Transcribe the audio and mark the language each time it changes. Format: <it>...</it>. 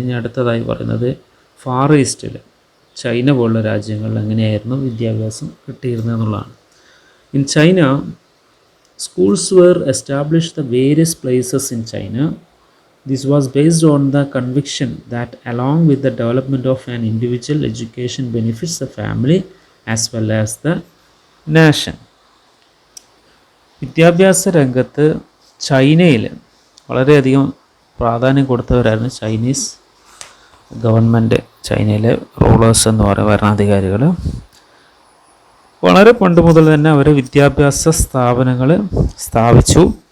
<ml>ഇനി അടുത്തതായി പറയുന്നത് ഫാർ ഈസ്റ്റിൽ, ചൈന പോലുള്ള രാജ്യങ്ങളിൽ എങ്ങനെയായിരുന്നു വിദ്യാഭ്യാസം കിട്ടിയിരുന്നത് എന്നുള്ളതാണ്.</ml> <en>In China, schools were established at various places in China. This was based on the conviction that along with the development of an individual, education benefits the family as well as the nation.</en> <ml>വിദ്യാഭ്യാസ രംഗത്ത് ചൈനയിൽ വളരെയധികം പ്രാധാന്യം കൊടുത്തവരായിരുന്നു Chinese government, ചൈനയിലെ rulers എന്ന് പറയുന്ന ഭരണാധികാരികൾ. വളരെ പണ്ട് മുതൽ തന്നെ അവർ വിദ്യാഭ്യാസ സ്ഥാപനങ്ങൾ സ്ഥാപിച്ചു.</ml>